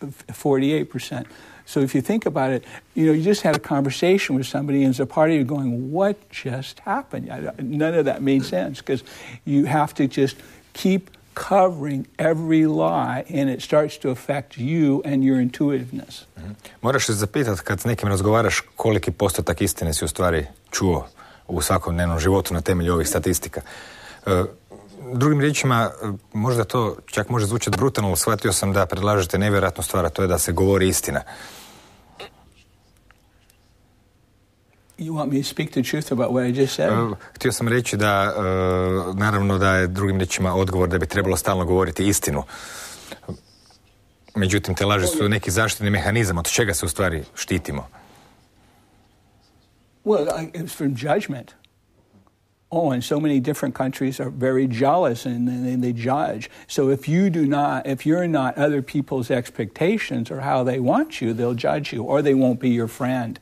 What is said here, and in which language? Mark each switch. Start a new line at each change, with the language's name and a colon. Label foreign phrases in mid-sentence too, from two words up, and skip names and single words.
English: And that was over 48%. So if you think about it, you just had a conversation with somebody and there's a part of you going, what just happened? None of that made sense, because you have to just keep covering every lie and it starts to affect you and your intuitiveness.
Croatian: Moraš se zapitati kad s nekim razgovaraš koliki postotak istine si u stvari čuo u svakodnevnom životu na temelju ovih statistika. Drugim riječima, možda to čak može zvučati brutalno, ali shvatio sam da predlažete nevjerojatnu stvar, a to je da se govori istina.
English: You want me to speak the truth about what I just said?
Croatian: Htio sam reći da, naravno da je drugim riječima odgovor da bi trebalo stalno govoriti istinu. Međutim, te laži su neki zaštitni mehanizam, od čega se u stvari štitimo?
English: Well, it's from judgment. And so many different countries are very jealous and they judge. So if you're not other people's expectations or how they want you, they'll judge you or they won't be your friend.